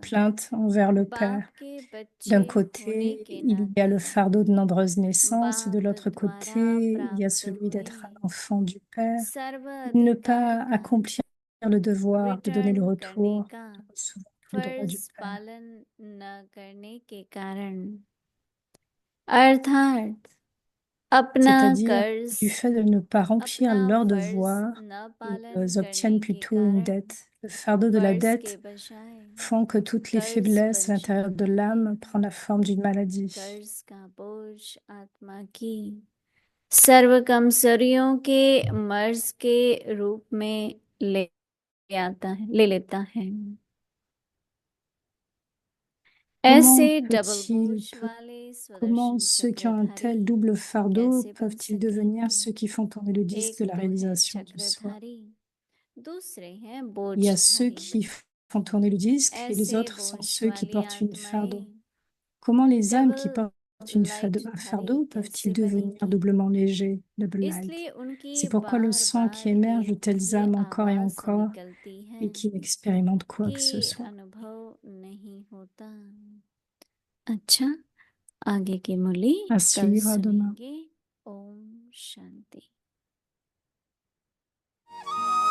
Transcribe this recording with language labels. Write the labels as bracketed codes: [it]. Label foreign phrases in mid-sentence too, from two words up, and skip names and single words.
[fr] plaintes envers le Père. [hi] बाप के [fr] D'un [hi] बच्चे होने [fr] côté, [hi] के [fr] il y a [hi] नाते [fr] le fardeau de nombreuses naissances, et de [hi] बाप [fr] l'autre [hi] द्वारा [fr] côté, il y a [hi] प्राप्त [fr] celui [hi] हुए [fr] d'être un enfant du Père. [hi] सर्व [fr] Ne [hi] अधिकार [fr] pas [hi] का [fr] accomplir le devoir de donner le [hi] रिटर्न करने [fr] retour, [hi] का [fr] de recevoir le droit du [hi] फर्ज [fr] Père. [hi] पालन न करने के कारण अर्थात अपना [fr] C'est-à-dire [hi] कर्ज [fr] du fait de ne pas remplir [hi] अपना [fr] leur [hi] फर्ज [fr] devoir, [hi] न पालन [fr] ils [hi] करने [fr] obtiennent [hi] के [fr] plutôt une [hi] कारण [fr] dette. Le fardeau de la [hi] फर्ज के [fr] dette [hi] बजाय [fr] font que toutes les [hi] कर्ज [fr] faiblesses [hi] बन [fr] à l'intérieur de [hi] जाता है [fr] l'âme prennent la forme d'une maladie. [hi] कर्ज का बोझ आत्मा की सर्व कमजोरियों के मर्ज के रूप में ले लेता है [fr] Comment [hi] ऐसे डबल [fr] peut-il, [hi] बोझ वाले [fr] comment [hi] स्वदर्शन [fr] ceux qui ont un [hi] चक्रधारी [fr] tel double fardeau [hi] कैसे बन [fr] peuvent-ils devenir [hi] सकते [fr] ceux qui font tourner le disque [hi] एक [fr] de la [hi] तो है [fr] réalisation du soi? [hi] चक्रधारी दूसरे हैं [fr] Il y a ceux [hi] बोझधारी [fr] qui font tourner le disque et les [hi] ऐसे [fr] autres sont [hi] बोझ [fr] ceux qui [hi] वाली [fr] portent une fardeau. [hi] आत्माएं [fr] Comment les âmes qui [hi] डबल [fr] portent [hi] लाइट [fr] un [hi] धारी [fr] fardeau [hi] कैसे [fr] peuvent-ils devenir [hi] बनेंगी [fr] doublement légers, [en] double light? [hi] इसलिए उनकी [fr] C'est pourquoi le [hi] बार [fr] sang qui [hi] बार [fr] émerge de [hi] एक [fr] telles [hi] ही [fr] âmes encore et [hi] आवाज [fr] encore [hi] निकलती है [fr] et qui n'expérimentent quoi que ce [hi] कि [fr] soit. [hi] अनुभव नहीं होता अच्छा आगे की मुरली [fr] À [hi] कल [fr] suivre demain. [hi] सुनेंगे ओम शांति